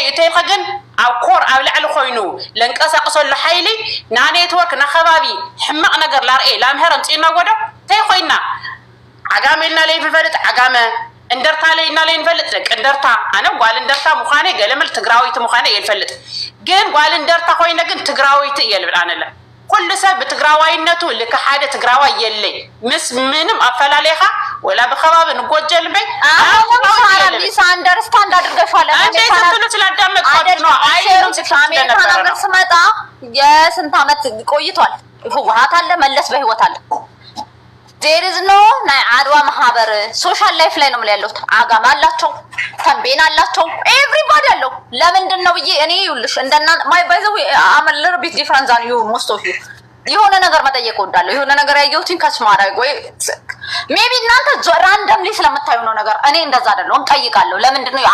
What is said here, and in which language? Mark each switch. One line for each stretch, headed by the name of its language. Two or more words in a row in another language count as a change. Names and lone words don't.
Tigrinya: እተይኸ ግን ኣብ ኮር ኣብ ላዕሊ ኮይኑ ለንቀሳቅሰሉ ሓይሊ ና ኔትወርክ ና ከባቢ ሕማቕ ነገር ላርኤ ላምሄር ኣምፂና ጎዶ እንታይ ኮይና ዓጋሜልና ለይ ፍፈልጥ ዓጋመ እንደርታ ለይና ለይ ንፈልጥ ደቂ እንደርታ ኣነ ጓል እንደርታ ምዃነ ገለመል ትግራዊት ምዃነ የልፈልጥ ግን ጓል እንደርታ ኮይነ ግን ትግራዊት የልብል ኣነለ ኩሉ ሰብ ብትግራዋይነቱ ልክ ሓደ ትግራዋይ የለይ ምስ ምንም ኣፈላለይኻ ወላ ብኸባቢ ንጎጀል በይ
Amharic: ሚስ አንደርስታንድ አድርገሻል። አሜሪካን ሀገር ስመጣ የስንት ዓመት ቆይቷል። ህወሓት አለ መለስ በህይወት አለ
English: there is no
Amharic: ናይ አድዋ ማህበር
English: social life
Amharic: ላይ ነው ያለው። አጋማ አላቸው ተንቤን አላቸው ኤቭሪባዲ አለው። ለምንድን ነው ብዬ እኔ ይኸውልሽ እንደና
English: my by the way I'm a little bit different than you most of you
Amharic: የሆነ ነገር መጠየቅ ወዳለሁ። የሆነ ነገር ያየሁትን ካች ማድረግ ወይ ሜቢ እናንተ ራንደምሊ ስለምታዩ ነው ነገር እኔ እንደዛ አይደለም ጠይቃለሁ። ለምንድን ነው